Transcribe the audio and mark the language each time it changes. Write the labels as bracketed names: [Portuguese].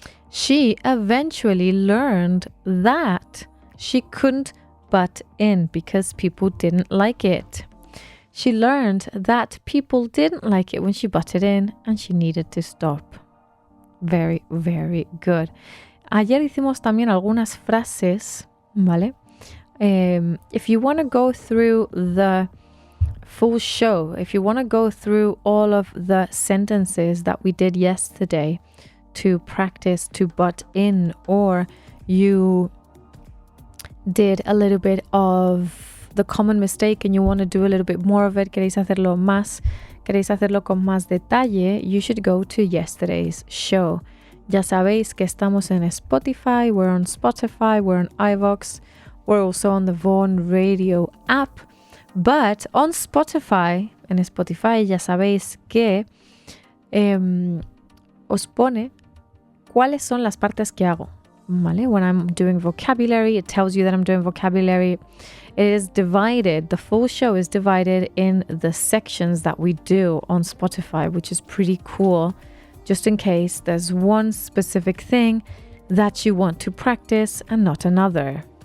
[English] She eventually learned that she couldn't butt in because people didn't like it. She learned that people didn't like it when she butted in and she needed to stop. Very, very good. [Spanish] Ayer hicimos también algunas frases, ¿vale? [English] If you want to go through the full show, if you want to go through all of the sentences that we did yesterday to practice to butt in, or you did a little bit of the common mistake and you want to do a little bit more of it, [Spanish] queréis hacerlo con más detalle, [English] you should go to yesterday's show. [Spanish] Ya sabéis que estamos en Spotify, [English] we're on iVoox, We're also on the Vaughan radio app. But on Spotify, [Spanish] en Spotify ya sabéis que os pone cuáles son las partes que hago. ¿Vale? [English] When I'm doing vocabulary, it tells you that I'm doing vocabulary. It is divided, the full show is divided in the sections that we do on Spotify, which is pretty cool, just in case there's one specific thing that you want to practice and not another.